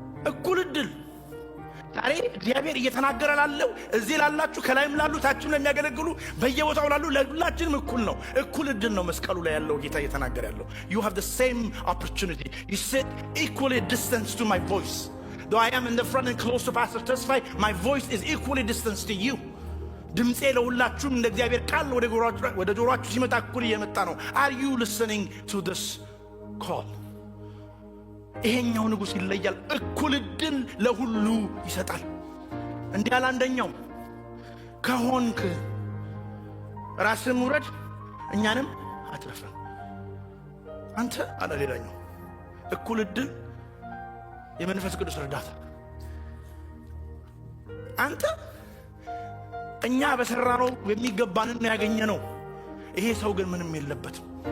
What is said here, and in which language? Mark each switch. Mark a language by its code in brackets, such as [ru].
[am] እኩል እድል። ዛሬ እግዚአብሔር እየተናገረ ላለው እዚህ ላላችሁ ከላይም ላሉ ታችም ለሚያገለግሉ በየቦታው ላሉ ለሁላችንም እኩል ነው። እኩል እድል ነው መስቀሉ ላይ ያለው ጌታ እየተናገረ ያለው። [en] you have the same opportunity, you sit equally distance to my voice. though I am in the front and close to Pastor Tesfaye, my voice is equally distance to you. [am] ድምጼ ለሁላችሁም እንደ እግዚአብሔር ቃል ወደ ጆሮአችሁ ሲመጣ እኩል እየመጣ ነው። [en] are you listening to this call? [am] ይሄኛው ንጉስ ይለያል። እኩል እድል ለሁሉ ይሰጣል። እንዲህ ያለ አንደኛው ከሆንክ ራስህን ውረድ እኛንም አትረፈን አንተ አለ። ሌላኛው እኩል እድል የመንፈስ ቅዱስ እርዳታ። አንተ እኛ በሰራነው የሚገባንን ያገኘነው፣ ይሄ ሰው ግን ምንም የለበትም።